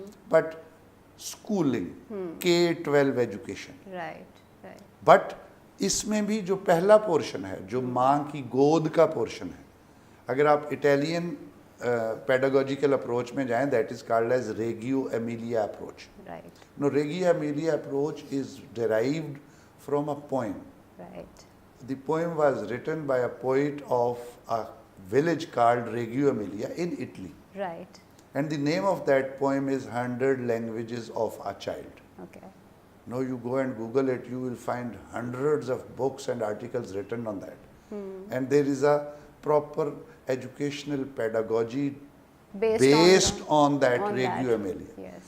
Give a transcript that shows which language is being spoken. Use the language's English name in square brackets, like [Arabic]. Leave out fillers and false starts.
[English] But schooling, K-12 education. Right. [Urdu] But اس میں بھی جو پہلا پورشن ہے جو ماں کی گود کا پورشن ہے, اگر آپ اٹیلین پیڈاگوجیکل اپروچ میں جائیں [English] That is called as Reggio Emilia approach. No, Reggio Emilia approach is derived from a poem. The poem was written by a poet of a village called Reggio Emilia in Italy. And the name of that poem is 100 Languages of a Child. Now you go and Google it, you will find hundreds of books and articles written on that. And there is a proper educational pedagogy based on that Reggio Emilia.